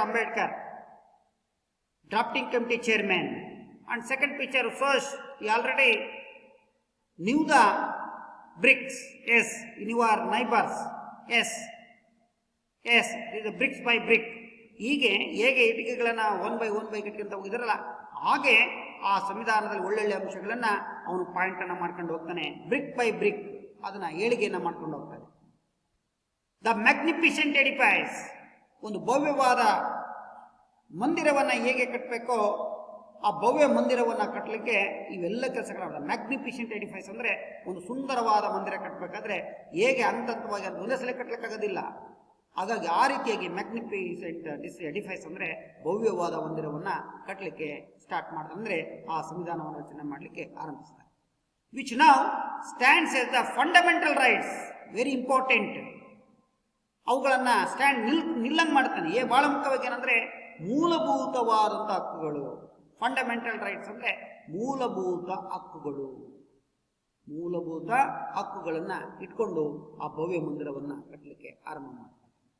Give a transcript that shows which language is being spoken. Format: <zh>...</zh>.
<en>Ambedkar, drafting committee chairman, and second picture shows he already knew the bricks. Yes, in your neighbors. Yes, this is the bricks by brick.</en> <kn>ಹೇಗೆ ಇಟ್ಟಿಗೆಗಳನ್ನು</kn> <en>one by</en> <kn>ಕಟ್ಕೊಂತ ಹೋಗಿದಾರಲ್ಲ, ಹಾಗೆ ಆ ಸಂವಿಧಾನದಲ್ಲಿ ಒಳ್ಳೊಳ್ಳೆ ಅಂಶಗಳನ್ನು ಅವನು ಪಾಯಿಂಟನ್ನು ಮಾಡ್ಕೊಂಡು ಹೋಗ್ತಾನೆ. ಬ್ರಿಕ್ ಬೈ ಬ್ರಿಕ್ ಅದನ್ನು ಏಳಿಗೆಯನ್ನು ಮಾಡ್ಕೊಂಡು ಹೋಗ್ತಾನೆ. ದ ಮ್ಯಾಗ್ನಿಫಿಷೆಂಟ್ ಎಡಿಫೈಸ್, ಒಂದು ಭವ್ಯವಾದ ಮಂದಿರವನ್ನು ಹೇಗೆ ಕಟ್ಟಬೇಕೋ ಆ ಭವ್ಯ ಮಂದಿರವನ್ನು ಕಟ್ಟಲಿಕ್ಕೆ ಇವೆಲ್ಲ ಕೆಲಸಗಳಾದ. ಮ್ಯಾಗ್ನಿಫಿಷೆಂಟ್ ಎಡಿಫೈಸ್ ಅಂದರೆ ಒಂದು ಸುಂದರವಾದ ಮಂದಿರ ಕಟ್ಟಬೇಕಾದ್ರೆ ಹೇಗೆ ಹಂತವಾಗಿ ಅದು ಒಂದೇ ಸಲ ಕಟ್ಟಲಿಕ್ಕಾಗೋದಿಲ್ಲ. ಹಾಗಾಗಿ ಆ ರೀತಿಯಾಗಿ ಮ್ಯಾಗ್ನಿಫಿಷೆಂಟ್ ಎಡಿಫೈಸ್ ಅಂದರೆ ಭವ್ಯವಾದ ಮಂದಿರವನ್ನು ಕಟ್ಟಲಿಕ್ಕೆ ಸ್ಟಾರ್ಟ್ ಮಾಡ್ತಾರೆ, ಅಂದರೆ ಆ ಸಂವಿಧಾನವನ್ನು ರಚನೆ ಮಾಡಲಿಕ್ಕೆ ಆರಂಭಿಸ್ತಾರೆ.</kn> <en>which now stands as the fundamental rights, very important.</en> <kn>ಅವುಗಳನ್ನು ನಿಲ್ಲಂಗೆ ಮಾಡ್ತಾನೆ. ಬಹಳ ಮುಖ್ಯವಾಗಿ ಏನಂದ್ರೆ ಮೂಲಭೂತವಾದಂಥ ಹಕ್ಕುಗಳು. ಫಂಡಮೆಂಟಲ್ ರೈಟ್ಸ್ ಅಂದ್ರೆ ಮೂಲಭೂತ ಹಕ್ಕುಗಳು. ಮೂಲಭೂತ ಹಕ್ಕುಗಳನ್ನ ಇಟ್ಕೊಂಡು ಆ ಭವ್ಯ ಮಂದಿರವನ್ನ ಕಟ್ಟಲಿಕ್ಕೆ ಆರಂಭ ಮಾಡ್ತಾರೆ.</kn>